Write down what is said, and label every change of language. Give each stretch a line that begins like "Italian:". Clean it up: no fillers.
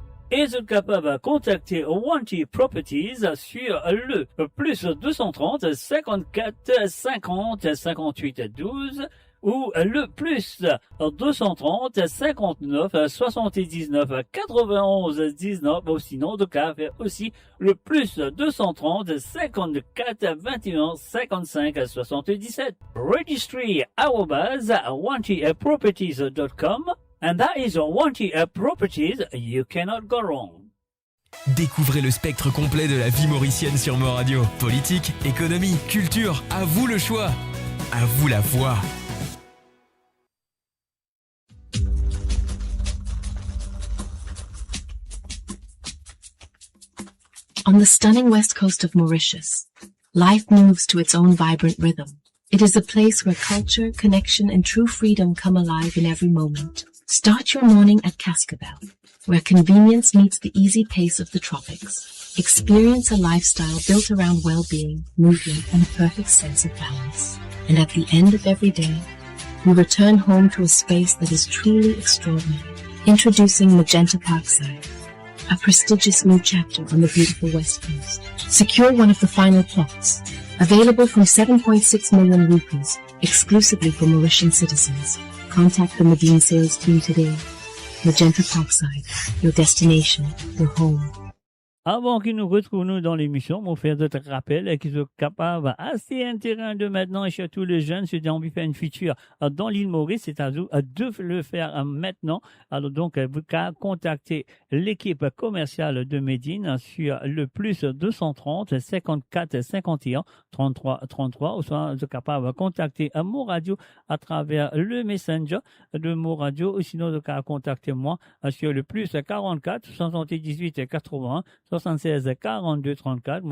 French: Et vous êtes capable de contacter Wanty Properties sur le plus 230 54 50 58 12 ou le plus 230 59 79 91 19 ou sinon de cas aussi le plus 230 54 21 55 77.
English: Registry @wantyproperties.com. And that is Wanty Properties, you cannot go wrong.
French: Découvrez le spectre complet de la vie mauricienne sur Mo Radio. Politique, économie, culture, à vous le choix. À vous la voix.
English: On the stunning west coast of Mauritius, life moves to its own vibrant rhythm. It is a place where culture, connection, and true freedom come alive in every moment. Start your morning at Cascabel, where convenience meets the easy pace of the tropics. Experience a lifestyle built around well-being, movement, and a perfect sense of balance. And at the end of every day, we return home to a space that is truly extraordinary. Introducing Magenta Parkside, a prestigious new chapter on the beautiful West Coast. Secure one of the final plots Available from 7.6 million rupees, exclusively for Mauritian citizens. Contact the Medine sales team today. Magenta Parkside, your destination, your home.
French: Avant qu'ils nous retrouvent nous dans l'émission, on fait d'autres rappels qui sont capables assez un terrain de maintenant et surtout les jeunes, si ont envie de faire une feature dans l'île Maurice, c'est-à-dire de le faire maintenant. Alors donc, vous pouvez contacter l'équipe commerciale de Medine sur le plus 230 54 51 33 33 ou soit vous êtes capable de contacter Mo Radio à travers le messenger de Mo Radio ou sinon vous pouvez contacter moi sur le plus 44 78 80 76 42 34.